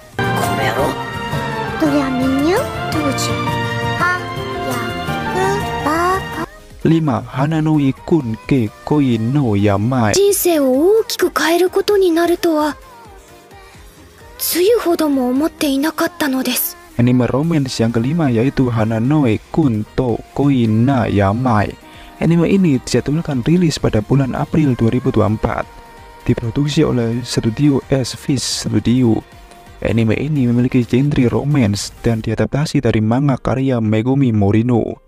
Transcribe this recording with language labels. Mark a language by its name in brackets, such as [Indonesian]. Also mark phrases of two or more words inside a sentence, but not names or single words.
[Indonesian] 5. Hananoi Kun ke Koi no Yamai. [Japanese] 人生を大きく変えることになるとはつゆほども思っていなかったのです。 [Indonesian] Anime romance yang kelima yaitu Hananoi Kun to Koi na Yamai. Anime ini dijadwalkan rilis pada bulan April 2024. Diproduksi oleh studio S-Fish Studio. Anime ini memiliki genre romance dan diadaptasi dari manga karya Megumi Morino.